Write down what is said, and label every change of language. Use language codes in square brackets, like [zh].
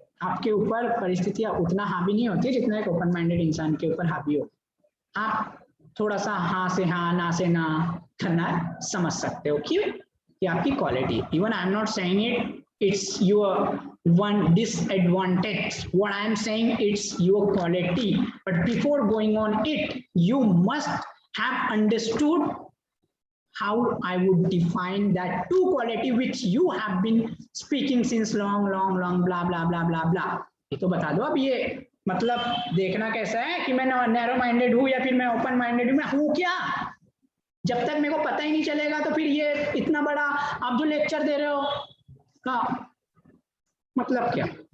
[hi] आपके ऊपर परिस्थितियां उतना हावी नहीं होती जितना एक ओपन माइंडेड इंसान के ऊपर हावी हो। आप थोड़ा सा हाँ से हाँ, ना से ना करना समझ सकते हो। क्यों? कि आपकी quality. [en] Even I am not saying it's your one disadvantage. What I am saying, it's your quality. But before going on it, you must have understood how I would define that two quality which you have been speaking since long, blah blah blah blah blah. [hi] ये तो बता दो अब, ये मतलब देखना कैसा है कि मैं नैरो माइंडेड हूँ या फिर मैं ओपन माइंडेड हूँ, मैं हूँ क्या? जब तक मेरे को पता ही नहीं चलेगा तो फिर ये इतना बड़ा आप जो लेक्चर दे रहे हो का मतलब क्या?